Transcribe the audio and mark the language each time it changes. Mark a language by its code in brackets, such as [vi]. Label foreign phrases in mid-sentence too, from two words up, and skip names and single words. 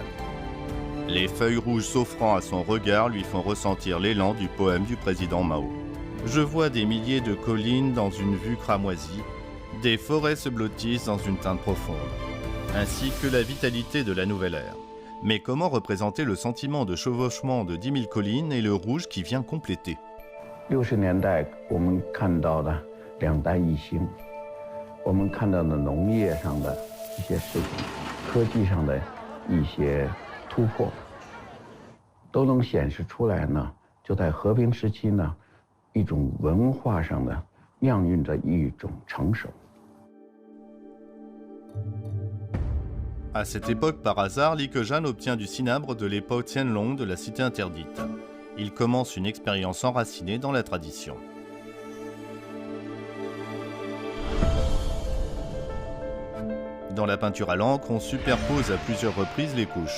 [fr] Les feuilles rouges s'offrant à son regard lui font ressentir l'élan du poème du président Mao. Je vois des milliers de collines dans une vue cramoisie, des forêts se blottissent dans une teinte profonde, ainsi que la vitalité de la nouvelle ère. Mais comment représenter le sentiment de chevauchement de 10 000 collines et le rouge qui vient compléter? [zh] 60 年代我们看到的两弹一星，我们看到的农业上的一些事情，科技上的一些突破，都能显示出来呢。就在和平时期呢，一种文化上的酿运着一种成熟。 [fr] À cette époque, par hasard, Li Keqian obtient du cinabre de l'époque Qianlong de la Cité interdite. Il commence une expérience enracinée dans la tradition. Dans la peinture à l'encre, on superpose à plusieurs reprises les couches.